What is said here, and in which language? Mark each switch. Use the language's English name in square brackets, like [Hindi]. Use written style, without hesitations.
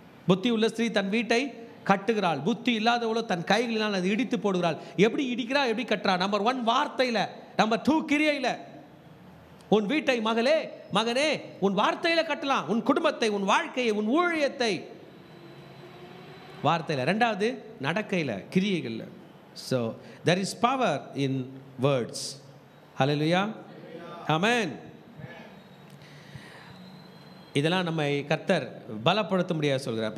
[Tamil] புத்தி உள்ள ஸ்திரீ தன் வீட்டை கட்டுகிறாள், புத்தி இல்லாதவளோ தன் கைகளினால் அதை இடித்து போடுகிறாள். எப்படி இடிக்கிறா, எப்படி கட்டுறா? நம்பர் 1 வார்த்தையில், நம்பர் 2 கிரியையில். உன் வீட்டை மகளே மகனே உன் வார்த்தையில கட்டலாம். உன் குடும்பத்தை, உன் வாழ்க்கையை, உன் ஊழியத்தை வார்த்தையில். ரெண்டாவது நடக்கையில், கிரியைகளில். [English] So there is power in words. Hallelujah. Amen. [Tamil] இதெல்லாம் நம்மை கர்த்தர் பலப்படுத்த முடியாது சொல்கிறார்.